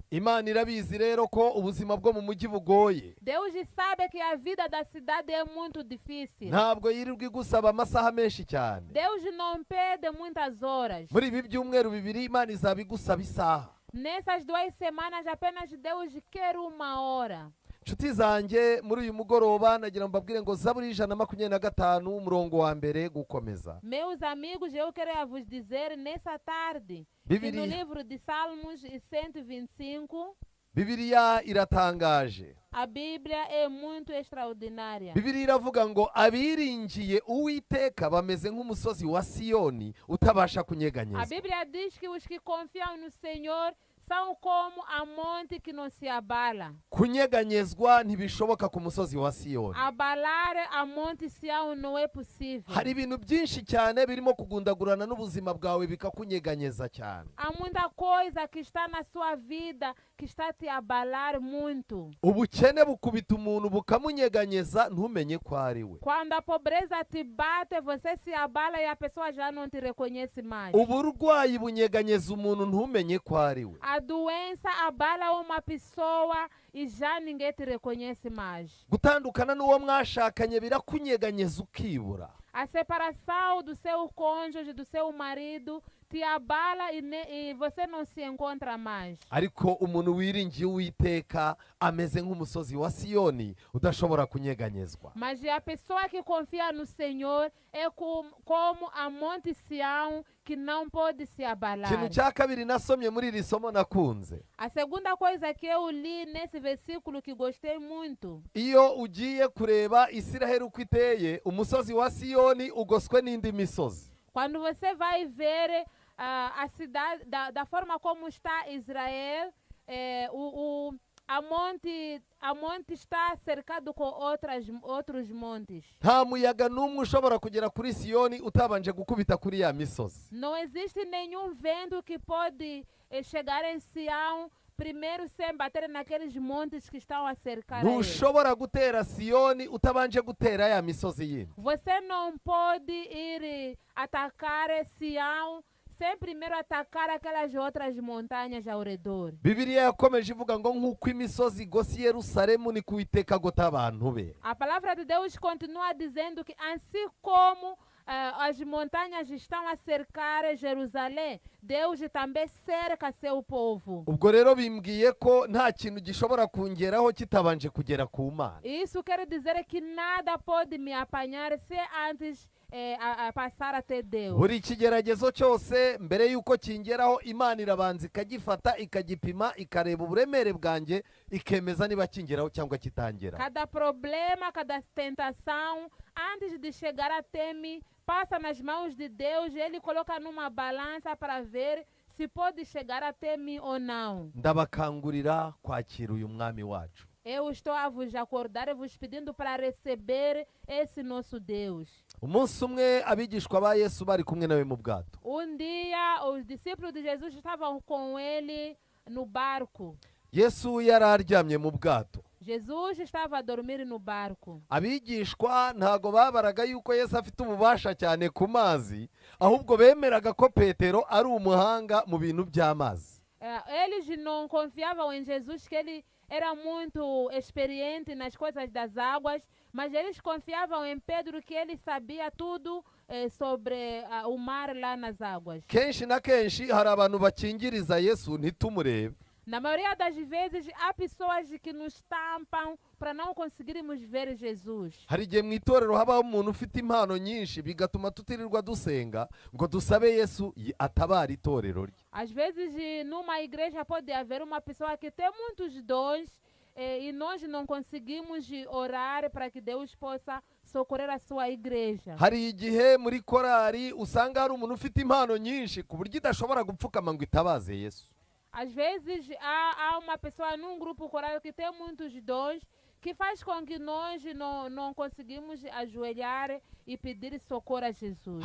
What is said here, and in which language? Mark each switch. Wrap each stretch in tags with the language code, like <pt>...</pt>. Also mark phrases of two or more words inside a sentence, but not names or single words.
<rw>Imana irabizi rero ko ubuzima bwo mu mujyi bugoye.</rw> <pt>Deus sabe que a vida da cidade é muito difícil.</pt> <rw>Ntabwo yirirwa igusaba amasaha menshi cyane.</rw> <pt>Deus não pede muitas horas.</pt> <rw>Muri ibi byumweru bibiri Imana izaba igusaba isaha.</rw> <pt>Nessas 2 semanas apenas Deus quer 1 hora.</pt> <rw>Nshuti zanjye, muri uyu mugoroba nagira ngo mbabwire ngo Zaburi 125 umurongo wa mbere gukomeza.</rw> <pt>Meus amigos, eu quero vos dizer nessa tarde que Biblia. no livro de Salmos 125,</pt> <rw>Bibiliya iratangaje.</rw> <pt>a Bíblia é muito extraordinária.</pt> <rw>Bibiliya iravuga ngo abiringiye Uwiteka bameze nk'umusozi wa Siyoni utabasha</rw> <pt>A</pt> <rw>kunyeganyeza.</rw> <pt>Bíblia diz que os que confiam no Senhor são como a monte que não se abala.</pt> <rw>Kunyeganyezwa ntibishoboka ku musozi wa Siyoni.</rw> <pt>Abalar a monte Sião não é possível.</pt> <rw>Hari ibintu byinshi cyane birimo kugundagurana n'ubuzima bwawe bikakunyeganyeza cyane.</rw> <pt>Há muita coisa que está na sua vida que está a te abalar muito.</pt> <rw>Ubukene bukubita umuntu bukamunyeganyeza ntumenye ko ari we.</rw> <pt>Quando a pobreza te bate, você se abala e a pessoa já não te reconhece mais.</pt> <rw>Uburwayi bunyeganyeza umuntu ntumenye ko ari we.</rw> <pt>A doença abala uma pessoa e já ninguém te reconhece mais.</pt> <rw>Gutandukana n'uwo mwashakanye birakunyeganyeza ukibura.</rw> <pt>A separação do seu cônjuge, do seu marido, te abala e você não se encontra mais.</pt> <rw>Ariko umuntu wiringiye Uwiteka ameze nk'umusozi wa Siyoni udashobora kunyeganyezwa.</rw> <pt>Mas a pessoa que confia no Senhor é como a monte Sião, que não pode se abalar.</pt> <rw>Ikintu cya kabiri nasomye muri iri somo nakunze.</rw> <pt>A segunda coisa que eu li nesse versículo que gostei muito.</pt> <rw>Iyo ugiye kureba Isiraheli uko iteye, umusozi wa Siyoni ugoswe n'indi misozi.</rw> <pt>Quando você vai ver a cidade, da forma como está Israel, a monte está cercado com outros montes.</pt> <rw>Nta muyaga n'umwe ushobora kugera kuri Siyoni utabanje gukubita kuri ya misozi.</rw> <pt>Não existe nenhum vento que pode chegar em Sião primeiro sem bater naqueles montes que estão a cercar a ele.</pt> <rw>ntushobora gutera siyoni utabanje gutera ya misozi yindi.</rw> <pt>Você não pode ir atacar Sião sem primeiro atacar aquelas outras montanhas ao redor.</pt> <rw>Bibiliya yakomeje ivuga ngo nk'uko imisozi igose i Yerusalemu niko Uwiteka agota abantu be.</rw> <pt>A palavra de Deus continua dizendo que assim como as montanhas estão a cercar Jerusalém, Deus também cerca seu povo.</pt> <rw>Ubwo rero bimbwiye ko nta kintu gishobora kungeraho kitabanje kugera ku Mana.</rw> <pt>Isso quer dizer que nada pode me apanhar se antes a passar até Deus.</pt> <rw>Buri kigeragezo cyose mbere y'uko kingeraho Imana irabanza ikagifata ikagipima ikareba uburemere bwanjye ikemeza niba kingeraho cyangwa kitangera.</rw> <pt>Cada problema, cada tentação, antes de chegar até mim, passa nas mãos de Deus, Ele coloca numa balança para ver se pode chegar até mim ou não.</pt> <rw>Ndabakangurira kwakira uyu mwami wacu.</rw> <pt>Eu estou a vos acordar e vos pedindo para receber esse nosso Deus.</pt> <rw>Umunsi umwe abigishwa ba Yesu bari kumwe nawe mu bwato.</rw> <pt>Dia, os discípulos de Jesus estavam com ele no barco.</pt> <rw>Yesu yari aryamye mu bwato.</rw> <pt>Jesus estava a dormir no barco.</pt> <rw>Abigishwa ntago babaraga yuko Yesu afite ububasha cyane ku mazi, ahubwo bemeraga ko Petero ari umuhanga mu bintu by'amazi.</rw> <pt>Eles não confiavam em Jesus, que ele era muito experiente nas coisas das águas, mas eles confiavam em Pedro, que ele sabia tudo sobre o mar lá nas águas.</pt> <rw>Kenshi na kenshi hari abantu bakingiriza Yesu ntitumurebe.</rw> <pt>Na maioria das vezes, há pessoas que nos tampam para não conseguirmos ver Jesus.</pt> <rw>Hari igihe mu itorero habaho umuntu ufite impano nyinshi bigatuma tutirirwa dusenga ngo dusabe Yesu atabara itorero rye.</rw> <pt>Às vezes, numa igreja pode haver uma pessoa que tem muitos dons e nós não conseguimos orar para que Deus possa socorrer a sua igreja.</pt> <rw>Hari igihe muri korari usanga hari umuntu ufite impano nyinshi ku buryo idashobora gupfukama ngo itabaze Yesu.</rw> <pt>Às vezes há uma pessoa num grupo coral que tem muitos dons, que faz com que nós não conseguimos ajoelhar e pedir socorro a Jesus.</pt>